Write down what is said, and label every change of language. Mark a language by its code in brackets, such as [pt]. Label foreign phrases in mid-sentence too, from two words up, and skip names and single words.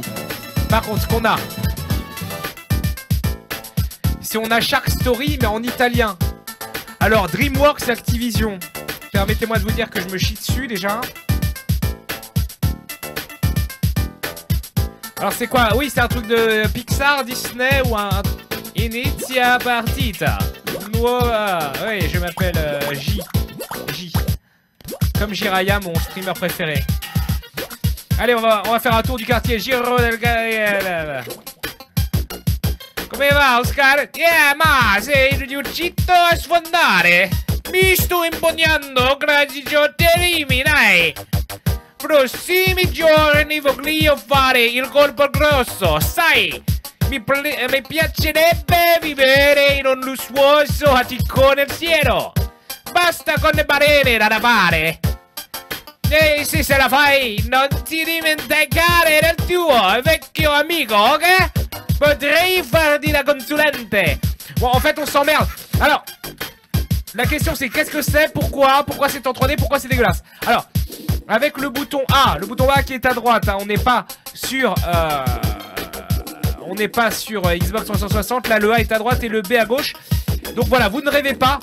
[fr] Par contre, ce qu'on a, c'est on a Shark Story, mais en italien. Alors, DreamWorks Activision. Permettez-moi de vous dire que je me chie dessus déjà. Alors c'est quoi? Oui, c'est un truc de Pixar, Disney ou un... [it] Inizia partita. [fr] Oui, je m'appelle J. Comme Jiraya, mon streamer préféré. Allez, on va faire un tour du quartier. [it] Giro del... Come va, Oscar? Ma sei riuscito a sfondare? Mi sto impegnando grazie ai dai. Prossimi giorni voglio fare il colpo grosso, sai? Mi piacerebbe vivere in un lussuoso attico nel cielo. Basta con le barene da lavare. E se la fai, non ti dimenticare del tuo vecchio amico, ok? Potrei farti da consulente. [fr] Bon, en fait, on s'emmerde. Alors, la question c'est qu'est-ce que c'est? Pourquoi c'est en 3D? Pourquoi c'est dégueulasse? Alors, avec le bouton A qui est à droite, hein, on n'est pas sur Xbox 360. Là, le A est à droite et le B à gauche. Donc voilà, vous ne rêvez pas.